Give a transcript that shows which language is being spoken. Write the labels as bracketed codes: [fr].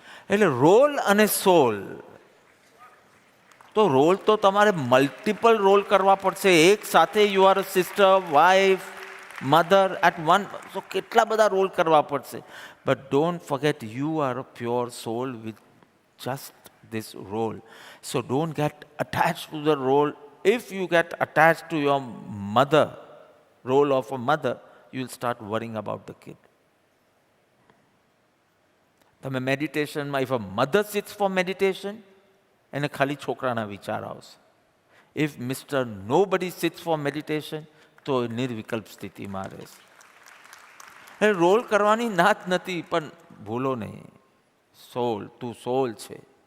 [gu] એટલે રોલ અને સોલ, તો રોલ તો તમારે મલ્ટિપલ રોલ કરવા પડશે એક સાથે. [en] You are a sister, wife, mother at one. [gu] તો કેટલા બધા રોલ કરવા પડશે. [en] But don't forget you are a pure soul with just this role. So don't get attached to the role. If you get attached to your mother, role of a mother, you will start worrying about the kid. [gu] તમે મેડિટેશનમાં, [en] if a mother sits for meditation, [gu] એને ખાલી છોકરાના વિચાર આવશે. [en] If Mr. Nobody sits for meditation, [gu] તો નિર્વિકલ્પ સ્થિતિમાં રહેશે. એ role કરવાની ના જ નથી, પણ ભૂલો નહીં, સોલ, તું સોલ છે.